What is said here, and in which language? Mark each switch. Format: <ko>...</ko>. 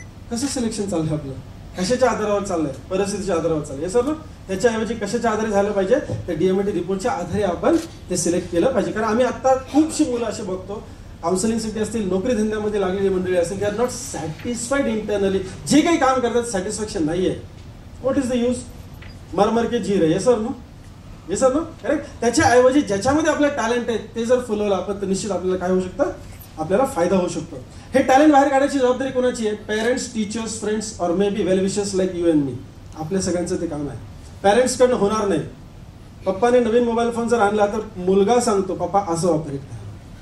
<mr>कसं सिलेक्शन चाललंय आपलं, कशाच्या आधारावर चाललंय, परिस्थितीच्या आधारावर चाललंय. हे सर, त्याच्याऐवजी कशाच्या आधारे झालं पाहिजे, त्या DMIT रिपोर्टच्या आधारे आपण ते सिलेक्ट केलं पाहिजे. कारण आम्ही आता खूपशी मुलं असे बघतो, काउन्सिलिंगसाठी असतील, नोकरी धंद्यामध्ये लागलेली मंडळी असेल,</mr> <en>They are not satisfied internally.</en> <mr>जे काही काम करतात सॅटिस्फॅक्शन नाहीये.</mr> <en>what is the use,</en> <hi>मरमर के जी रे.</hi> <mr>हे सर नो, हे सर नो, करेक्ट. त्याच्याऐवजी ज्याच्यामध्ये आपलं टॅलेंट आहे ते जर फुलवलं आपण तर निश्चित आपल्याला काय होऊ शकतं, आपल्याला फायदा होऊ शकतो. हे टॅलेंट बाहेर काढायची जबाबदारी कोणाची आहे,</mr> <en>Parents, teachers, friends or may be well wishers like you and me.</en> <mr>आपल्या सगळ्यांचं ते काम आहे. पॅरेंट्स कडनं होणार नाही. पप्पाने नवीन मोबाईल फोन जर आणला तर मुलगा सांगतो पप्पा असं ऑपरेट करा.</mr>